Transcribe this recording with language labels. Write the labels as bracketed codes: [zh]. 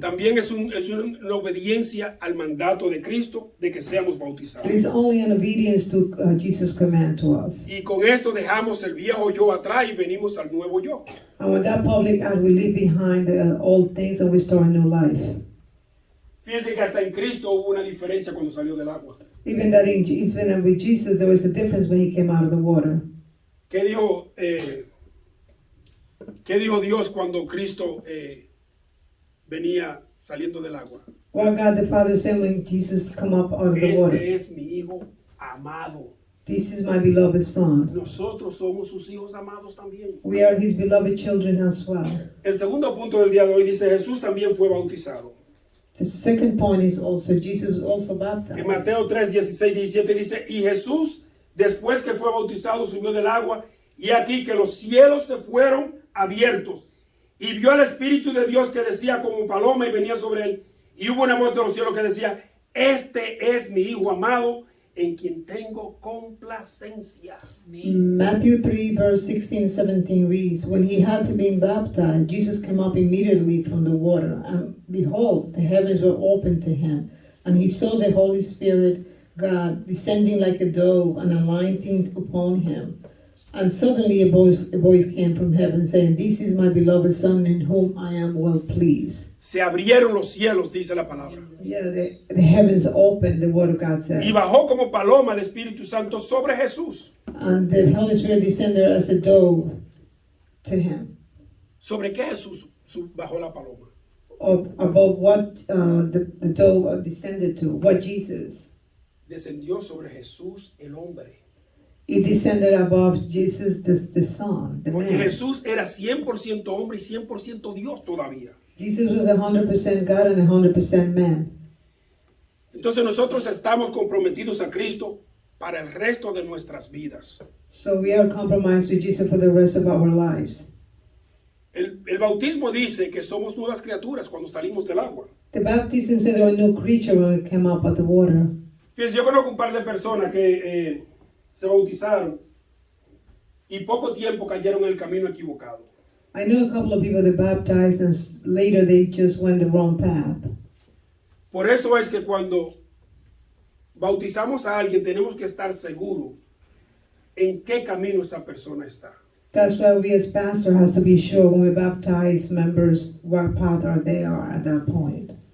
[es] También es una obediencia al mandato de Cristo de que seamos bautizados. [en] It is only an obedience to Jesus' command to us. [es] Y con esto dejamos el viejo yo atrás y venimos al nuevo yo. [en] And with that public act, we leave behind the old things and we start a new life. [es] Fíjense que hasta en Cristo hubo una diferencia cuando salió del agua. [en] Even that even with Jesus, there was a difference when he came out of the water. [es] ¿Qué dijo Dios cuando Cristo venía saliendo del agua? [en] What God the Father said when Jesus come up out of the water? [es] Este es mi hijo amado. [en] This is my beloved son. [es] Nosotros somos sus hijos amados también. [en] We are his beloved children as well. [es] El segundo punto del día de hoy dice Jesús también fue bautizado. [en] The second point is also Jesus was also [es] En [en] baptized. [es] Mateo 3, 16, 17 dice, y Jesús, después que fue bautizado, subió del agua, y aquí que los cielos se fueron abiertos, y vio al Espíritu de Dios que decía como paloma y venía sobre él, y hubo una voz de los cielos que decía, este es mi Hijo amado, en quien tengo complacencia. [en] Matthew 3, verse 16 and 17 reads, when he had been baptized, Jesus came up immediately from the water, and behold, the heavens were opened to him, and he saw the Holy Spirit, God, descending like a dove and alighting upon him. And suddenly a voice came from heaven saying, this is my beloved Son in whom I am well pleased. [es] Se abrieron los cielos, dice la palabra. [en] Yeah, the heavens opened, the word of God said. [es] Y bajó como paloma el Espíritu Santo sobre Jesús. [en] And the Holy Spirit descended as a dove to him. [es] ¿Sobre qué Jesús bajó la paloma? [en] About what the dove descended to, what Jesus. [es] Descendió sobre Jesús el hombre. [en] It descended above Jesus, the Son, the [es] Porque [en] man. [es] Jesús era 100% hombre y 100% Dios todavía. [en] Jesus was 100% God and 100% man. [es] Entonces nosotros estamos comprometidos a Cristo para el resto de nuestras vidas. [en] So we are compromised with Jesus for the rest of our lives. [es] El bautismo dice que somos nuevas criaturas cuando salimos del agua. [en] The baptism said there were no creature when we came up out the water. [es] Fíjense, yo conozco un par de personas que se bautizaron y poco tiempo cayeron en el camino equivocado. [en] I know a couple of people that baptized and later they just went the wrong path. [es] Por eso es que cuando bautizamos a alguien tenemos que estar seguros en qué camino esa persona está. [en] That's why we as pastor has to be sure when we baptize members what path are they are at that point.